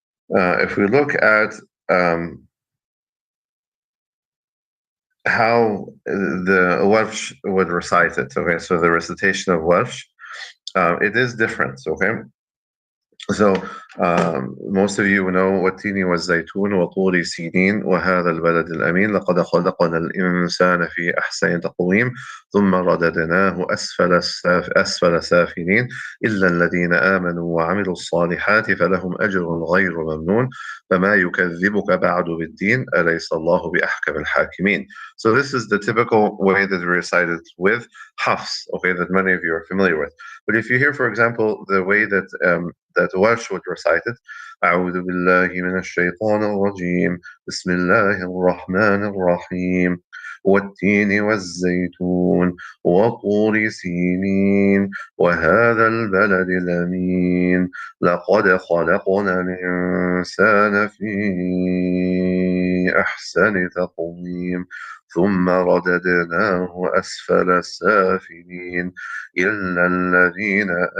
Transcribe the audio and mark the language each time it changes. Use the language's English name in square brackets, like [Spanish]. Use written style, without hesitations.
[English] If we look at how the Welsh would recite it, okay, so the recitation of Welsh, it is different, okay. So most of you know [Arabic] والتين والزيتون وطور سينين وهذا البلد الأمين لقد خلقنا الإنسان في أحسن تقويم ثم رددناه أسفل سافلين إلا الذين آمنوا وعملوا الصالحات فلهم أجر غير ممنون فما يكذبك بعد بالدين أليس الله بأحكم الحاكمين. [English] So this is the typical way that we recite it with Hafs, okay, that many of you are familiar with. But if you hear, for example, the way that Welsh would recite it, [Arabic] أعوذ بالله من الشيطان الرجيم بسم الله الرحمن الرحيم والتين والزيتون وطور سينين وهذا البلد الأمين لقد خلقنا الإنسان في أحسن تقويم ثم رددناه أسفل سافلين إلا الذين